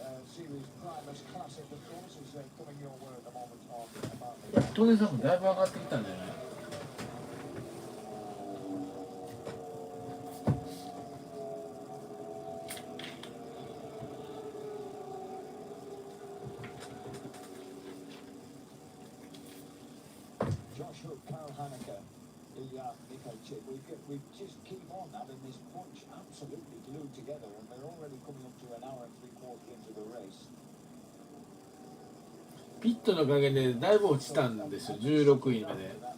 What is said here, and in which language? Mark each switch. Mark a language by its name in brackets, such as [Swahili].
[English] Series Primus Classic, of course, is coming your way at the moment on [Japanese] トネさんもだいぶ上がってきたんじゃない？ [English] Josh Hook, Carl Haneke, Nico Chip. We just keep on having this bunch absolutely glued together, and we're already coming up to an hour and 3/4 into the race. [Japanese] ピットのおかげでだいぶ落ちたんですよ、16位まで。